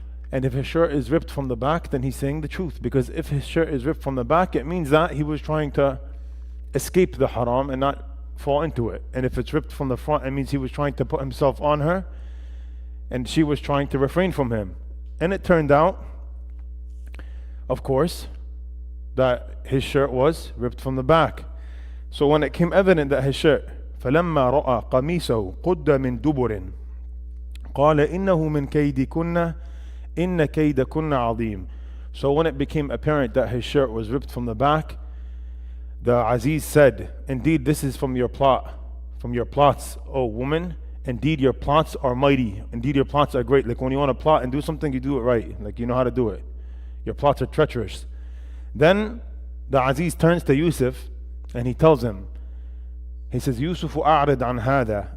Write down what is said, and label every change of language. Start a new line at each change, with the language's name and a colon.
English: And if his shirt is ripped from the back, then he's saying the truth. Because if his shirt is ripped from the back, it means that he was trying to escape the haram and not fall into it. And if it's ripped from the front, it means he was trying to put himself on her and she was trying to refrain from him. And it turned out, of course, that his shirt was ripped from the back. So when it came evident that his shirt,
Arabic: فَلَمَّا رَأَى قَمِيصَهُ قُدَّ مِن دُبُرٍ قَالَ إِنَّهُ مِن كَيْدِكُنَّ إِنَّ كَيْدَكُنَّ عَظِيمٌ.
English: So when it became apparent that his shirt was ripped from the back, the Aziz said, indeed this is from your plots, O woman. Indeed your plots are mighty. Indeed your plots are great. Like when you want to plot and do something, you do it right. Like you know how to do it. Your plots are treacherous. Then the Aziz turns to Yusuf and he tells him, he says, Yusuf
Arabic: أعرض عن هذا.